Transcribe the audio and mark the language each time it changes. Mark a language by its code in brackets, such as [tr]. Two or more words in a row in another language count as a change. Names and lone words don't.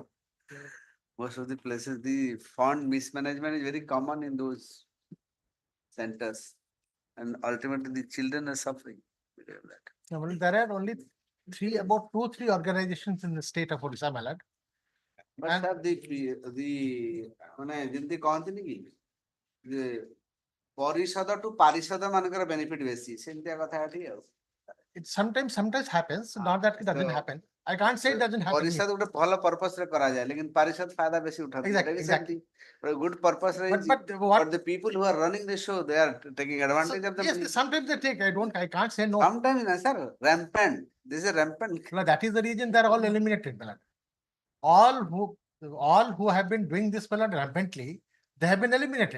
[en] Most of the places, the fund mismanagement is very common in those centers. And ultimately, the children are suffering. Because of that. No, well, there are only about 2-3 organizations in the state of Orissa, my lord. But have the [or] ଯେମିତି କହନ୍ତିନି କି ଯେ ପରିଷଦ to ପାରିଷଦ ମାନଙ୍କର benefit ବେଶୀ ସେମିତିଆ କଥା ଏଠି ଆଉ. [en] It sometimes happens, not that it doesn't happen. I can't say it doesn't happen. [or] ପରିଷଦ ଗୋଟେ ଭଲ purpose ରେ କରାଯାଏ लेकिन ପାରିଷଦ फायदा ବେଶୀ ଉଠାନ୍ତି. [en] Exactly. For a good purpose, but the people who are running the show, they are taking advantage of them. Yes, sometimes they take. I can't say no. Sometimes, sir, rampant. This is rampant. No, that is the reason they are all eliminated, my lord. All who have been doing this, my lord, rampantly, they have been eliminated.